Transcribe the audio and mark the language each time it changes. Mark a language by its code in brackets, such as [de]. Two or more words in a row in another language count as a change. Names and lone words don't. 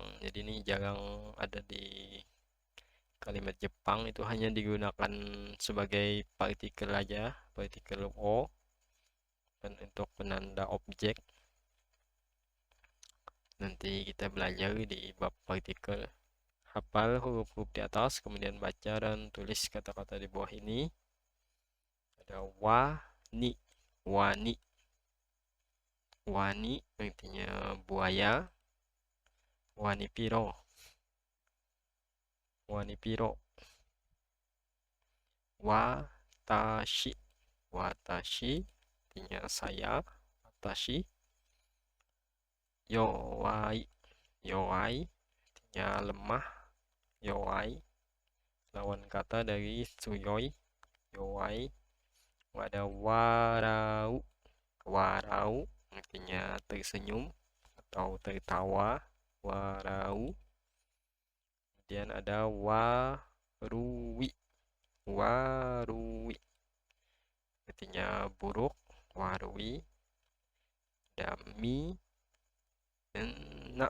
[id] Jadi ini jarang ada di kalimat Jepang, itu hanya digunakan sebagai partikel aja, partikel o, dan untuk penanda objek. Nanti kita belajar di bab partikel. Hafal huruf-huruf di atas, kemudian baca dan tulis kata-kata di bawah ini. Ada wa, ni, wani. Wani artinya buaya. [jv] Wani piro. Wani piro. [id] Watashi. Watashi artinya saya. Watashi. Yowai. Yowai artinya lemah. Yowai lawan kata dari tsuyoi. Yowai. Ada warau. Warau artinya tersenyum atau tertawa. Warau. Kemudian ada warui. Warui artinya buruk. Warui. Ada mi enak.